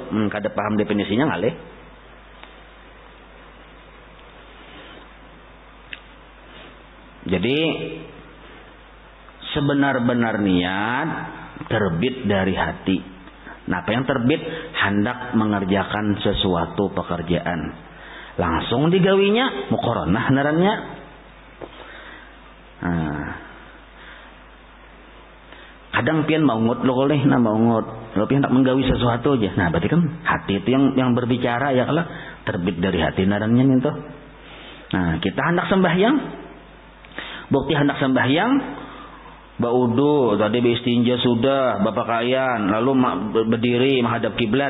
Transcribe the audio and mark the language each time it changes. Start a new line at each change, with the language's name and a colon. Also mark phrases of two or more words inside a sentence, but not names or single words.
Banjar: Kada paham definisinya ngalih. Jadi sebenar-benar niat terbit dari hati. Nah, apa yang terbit? Hendak mengerjakan sesuatu pekerjaan. Langsung digawinya muqaranah narannya. Nah, kadang pian maungut lo koleh, maungut. Lo pian hendak menggawi sesuatu aja. Nah, berarti kan hati itu yang berbicara ya kalau terbit dari hati narannya itu. Nah, kita hendak sembahyang. Bukti hendak sembahyang, baudu, tadi beristinja sudah, bapakaian, lalu berdiri menghadap kiblat.